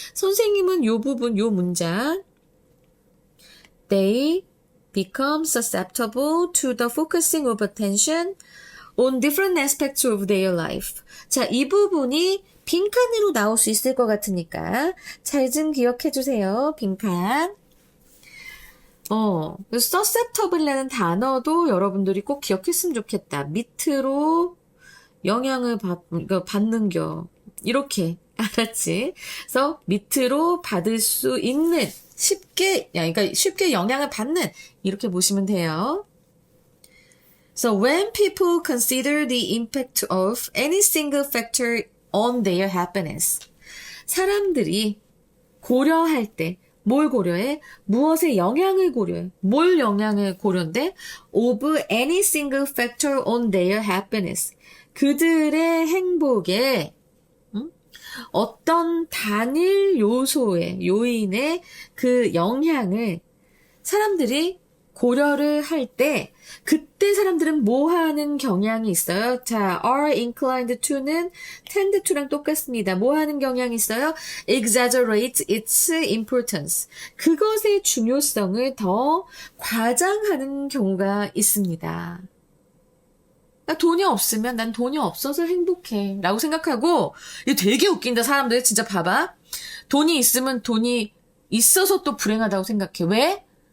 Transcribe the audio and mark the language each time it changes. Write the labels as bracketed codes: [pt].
[ko] 선생님은 요 부분, 요 문장. [en] They become susceptible to the focusing of attention on different aspects of their life. [ko] 자, 이 부분이 빈칸으로 나올 수 있을 것 같으니까 잘 좀 기억해 주세요. 빈칸. susceptible라는 단어도 여러분들이 꼭 기억했으면 좋겠다. 밑으로 영향을 받는 겨. 이렇게. 알았지? 그래서 밑으로 받을 수 있는, 그러니까 쉽게 영향을 받는, 이렇게 보시면 돼요. [en] So when people consider the impact of any single factor on their happiness, [ko] 사람들이 고려할 때 뭘 고려해? 무엇의 영향을 고려해? 뭘 영향을 고려인데? [en] Of any single factor on their happiness. [ko] 그들의 행복에 어떤 단일 요인의 그 영향을 사람들이 고려를 할 때, 그때 사람들은 뭐 하는 경향이 있어요? 자, are inclined to는 tend to랑 똑같습니다. 뭐 하는 경향이 있어요? [en] exaggerate its importance. [ko] 그것의 중요성을 더 과장하는 경우가 있습니다. 나 돈이 없으면 난 돈이 없어서 행복해. 라고 생각하고, 이거 되게 웃긴다, 사람들. 진짜 봐봐. 돈이 있으면 돈이 있어서 또 불행하다고 생각해. 왜?